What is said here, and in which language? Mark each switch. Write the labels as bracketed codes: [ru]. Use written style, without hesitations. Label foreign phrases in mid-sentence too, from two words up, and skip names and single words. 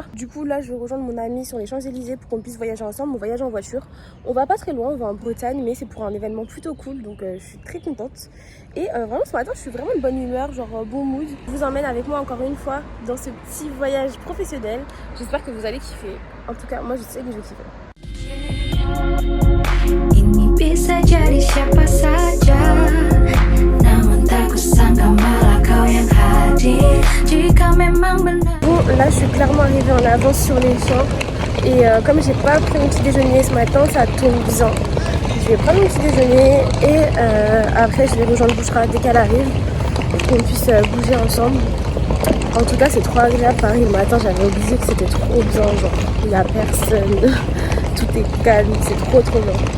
[fr] Du coup là je vais rejoindre mon ami sur les Champs-Élysées pour qu'on puisse voyager ensemble, mon voyage en voiture. On va pas très loin, on va en Bretagne mais c'est pour un événement plutôt cool donc je suis très contente. Et vraiment ce matin je suis vraiment de bonne humeur, genre bon mood. Je vous emmène avec moi encore une fois dans ce petit voyage professionnel. J'espère que vous allez kiffer. En tout cas moi je sais que je vais kiffer. [id] Ini bisa jadi siapa saja. Namun tak kusangka malah kau yang hadir. Jika memang benar. [fr] Bon là je suis clairement arrivée en avance sur les champs. Et comme j'ai pas pris mon petit déjeuner ce matin, ça tombe bien. Je vais prendre mon petit déjeuner et après je vais rejoindre Bouchra dès qu'elle arrive pour qu'on puisse bouger ensemble. En tout cas c'est trop agréable Paris le matin, j'avais oublié que c'était trop bien, genre il n'y a personne, tout est calme, c'est trop bien.